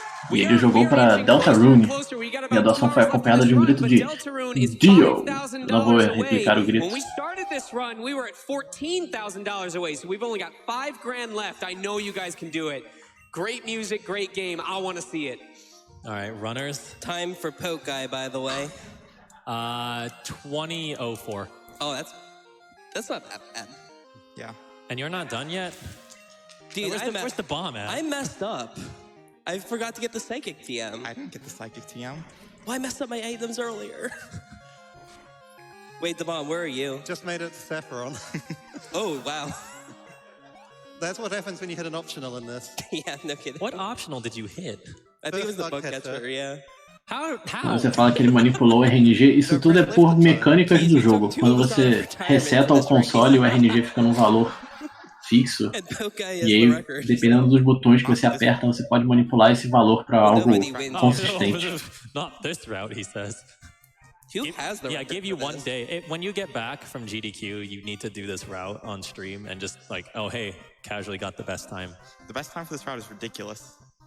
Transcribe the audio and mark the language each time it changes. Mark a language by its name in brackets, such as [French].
[Portuguese] E ele jogou para Deltarune. E a doação foi acompanhada de um grito de Dio. Não vou replicar o grito. [English] When we started this run, we were at $14,000 away, so we've only got $5,000 left. I know you guys can do it. Great music, great game. I want to see it. All right, runners. Time for Poke Guy, by the way. 2004. Oh, that's not that bad. Yeah. And you're not done yet? Dude, where's the bomb at? I messed up. I forgot to get the Psychic TM. I didn't get the Psychic TM. Well, I messed up my items earlier. Wait, the bomb, where are you? Just made it to Saffron. Oh, wow. That's what happens when you hit an optional in this. Yeah, no kidding. What optional did you hit? I think it was the bug catcher, yeah. How? [Portuguese] Você fala que ele manipulou o RNG, isso tudo é por mecânicas do jogo. Quando você reseta o console, o RNG fica num valor fixo. E aí, dependendo dos botões que você aperta, você pode manipular esse valor para algo consistente. [English] Not this route, he says. Yeah, give you one day. When you get back from GDQ, you need to do this route on stream and just like, oh hey, casually got the best time. The best time for this route is ridiculous.